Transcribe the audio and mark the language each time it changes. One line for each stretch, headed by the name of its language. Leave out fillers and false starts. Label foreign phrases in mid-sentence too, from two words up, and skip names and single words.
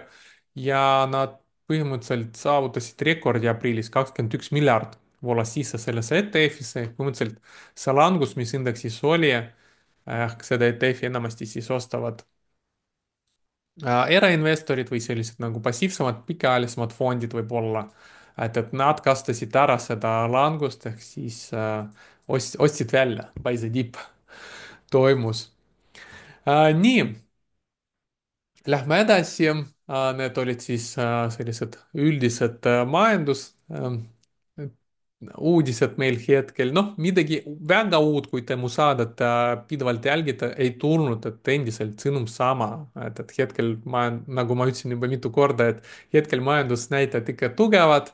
Estonian: ja nad põhimõtteliselt saavutasid rekordi aprillis 21 miljard voolas sisse sellesse ETF-isse, ehk põhimõtteliselt see langus, mis indeksis oli, ehk seda ETF-i enamasti siis ostavad erainvestorid või sellised nagu passiivsemad, pikaajalisemad fondid võib-olla, et nad kasutasid ära seda langust ehk siis ostsid välja,
English: buy the dip toimus.
Estonian: nii, lähme edasi. Need olid siis sellised üldised majandus uudised meil hetkel, noh, midagi väga uut, kui te mu saadet pidevalt jälgite, ei tulnud, et endiselt sõnum sama, et hetkel ma, nagu ma ütlesin juba mitu korda, et hetkel majandusnäitajad ikka tugevad.